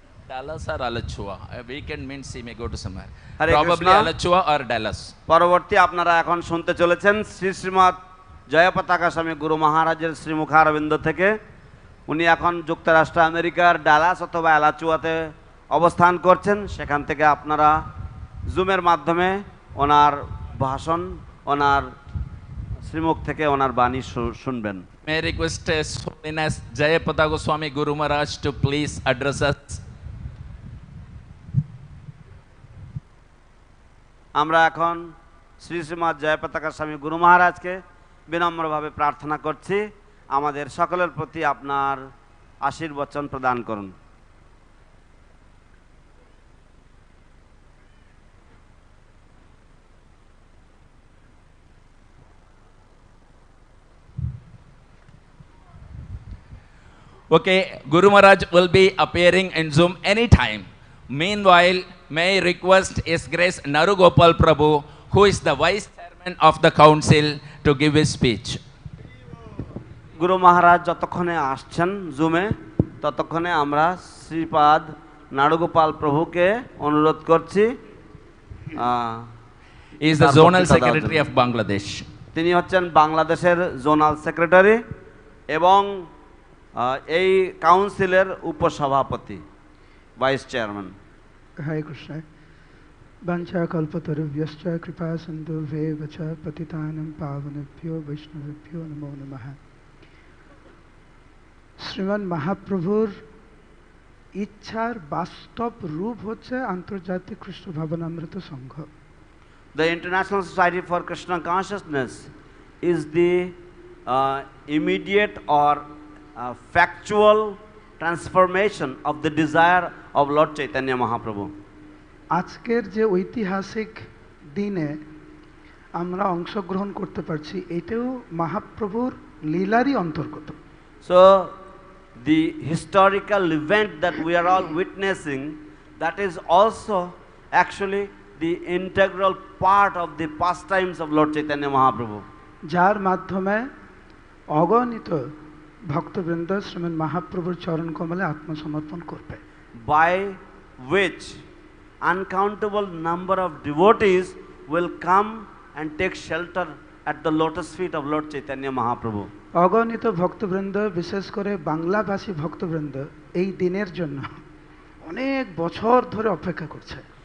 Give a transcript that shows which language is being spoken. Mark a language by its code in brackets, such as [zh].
[en] Dallas or Alachua? Weekend means he may go to somewhere. Probably Alachua or Dallas. [bn] পরবর্তী আপনারা এখন শুনতে চলেছেন শ্রীমৎ জয়পতাকা স্বামী গুরু মহারাজের শ্রীমুখারবিন্দ থেকে। উনি এখন যুক্তরাষ্ট্র আমেরিকার ডালাস অথবা অ্যালাচুয়াতে অবস্থান করছেন। সেখান থেকে আপনারা জুমের মাধ্যমে ওনার ভাষণ, ওনার শ্রীমুখ থেকে ওনার বাণী শুনবেন। [en] May I request His Holiness Jayapataka Swami Guru Maharaj to please address us. [bn] আমরা এখন শ্রীমৎ জয়পতাকা স্বামী গুরু মহারাজকে বিনম্রভাবে প্রার্থনা করছি আমাদের সকলের প্রতি আপনার আশীর্বচন প্রদান করুন। [en] Okay, Guru Maharaj will be appearing in Zoom anytime. Meanwhile, may I request His Grace Narugopal Prabhu, who is the Vice Chairman of the Council, to give his speech. [bn] গুরু মহারাজ যতক্ষণে আসছেন জুমে ততক্ষণে আমরা শ্রীপাদ নাড়ুগোপাল প্রভুকে অনুরোধ করছি [en] He is the zonal secretary of Bangladesh. [bn] তিনি হচ্ছেন বাংলাদেশের জোনাল সেক্রেটারি এবং এই কাউন্সিলের উপসভাপতি ভাইস চেয়ারম্যান। হরে কৃষ্ণ। [sa] বাঞ্ছা কল্পতরুভ্যশ্চ কৃপা সিন্ধুভ্যেব চ পতিতানাং পাবনেভ্যো বৈষ্ণবেভ্যো নমো নমঃ। [bn] শ্রীমান মহাপ্রভুর ইচ্ছার বাস্তব রূপ হচ্ছে আন্তর্জাতিক কৃষ্ণ ভাবনামৃত সংঘ। [en] The International Society for Krishna Consciousness is the immediate or factual transformation of the desire of Lord Chaitanya Mahaprabhu. [bn] আজকের যে ঐতিহাসিক দিনে আমরা অংশগ্রহণ করতে পারছি এটাও মহাপ্রভুর লীলারই অন্তর্গত। [en] So the historical event that we are all witnessing, that is also actually the integral part of the pastimes of Lord Chaitanya Mahaprabhu. [bn] যার মাধ্যমে অগণিত ভক্তবৃন্দ শ্রীমান মহাপ্রভুর চরণ কমলে আত্মসমর্পণ করবে। [en] By which uncountable number of devotees will come and take shelter at the lotus feet of Lord Chaitanya Mahaprabhu. [bn] অগণিত ভক্তবৃন্দ বিশেষ করে বাংলাভাষী ভক্তবৃন্দ এই দিনের জন্য অনেক বছর ধরে অপেক্ষা করছে।